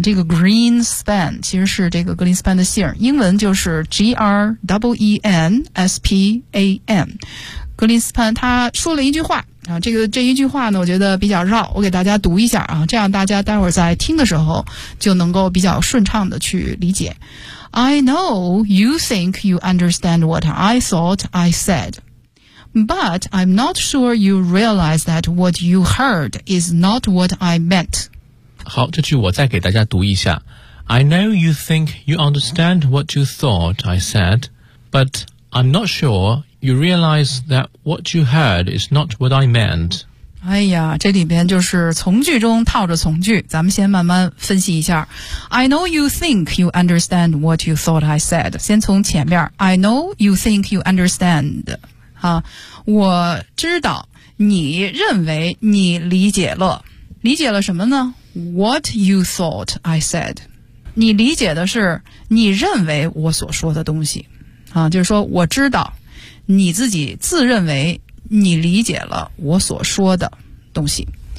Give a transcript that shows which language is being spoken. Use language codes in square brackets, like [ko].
[zh] 这个 Greenspan 其实是这个格林斯潘的姓，英文就是 Greenspan。格林斯潘他说了一句话啊，这一句话呢，我觉得比较绕，我给大家读一下啊，这样大家待会儿在听的时候就能够比较顺畅的去理解。 [en] I know you think you understand what I thought I said, but I'm not sure you realize that what you heard is not what I meant. [zh] 好，这句我再给大家读一下。 [en] I know you think you understand what you thought I said, but I'm not sure you realize that what you heard is not what I meant. [zh] 哎呀，这里边就是从句中套着从句，咱们先慢慢分析一下。 [en] I know you think you understand what you thought I said. [zh] 先从前面 [en] ,I know you think you understand. [zh] 啊，我知道你认为你理解了。理解了什么呢？ [en] What you thought I said. [zh] 你理解的是你认为我所说的东西。啊，就是说我知道你自己自认为你理解了我所说的东西。